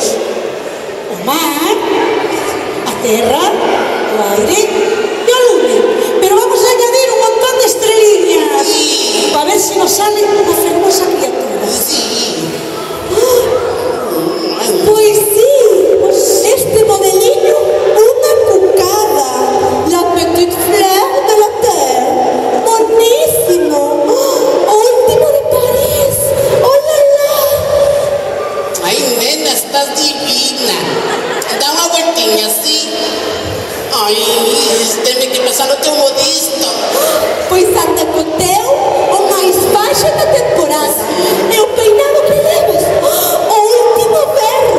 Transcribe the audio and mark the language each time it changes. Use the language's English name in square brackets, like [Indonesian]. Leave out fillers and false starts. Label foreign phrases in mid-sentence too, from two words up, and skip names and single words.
[Galician] O mar, a terra, o aire e o lume. [Spanish] Pero vamos a añadir un montón de [Galician] estreliñas para ver se nos sale unha fermosa criatura. Pois sí, este modelillo, unha cucada, [French] la petite fleur de la terre, [Galician] monísimo, o último de París, [French] oh la la. Ai, [Galician] nena, estás divina. Dá unha voltinha así. Ai, teme que pensar no teu modisto. Pois anda co teu, o máis baixo da temporada, e o peinado que levas, o último berro.